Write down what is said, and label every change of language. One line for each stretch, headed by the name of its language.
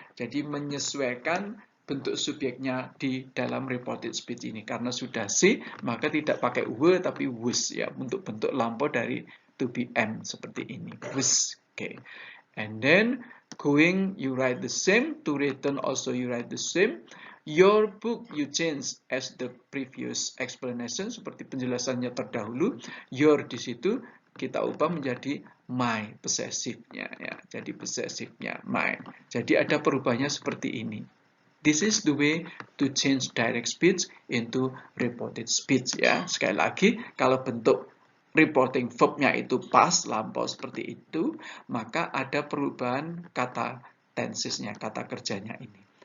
Indonesian: Jadi menyesuaikan bentuk subjeknya di dalam reported speech ini, karena sudah she maka tidak pakai were tapi was ya, untuk bentuk lampau dari to be am seperti ini, was. Oke.
English: And then going you write the same, to return also you write the same. Your book you change as the previous explanation,
Indonesian: seperti penjelasannya terdahulu. Your di situ kita ubah menjadi my, possessive-nya ya. Jadi possessive-nya my. Jadi ada perubahannya seperti ini.
English: This is the way to change direct speech into reported speech ya.
Indonesian: Sekali lagi, kalau bentuk reporting verb-nya itu past, lampau seperti itu, maka ada perubahan kata tenses-nya, kata kerjanya ini.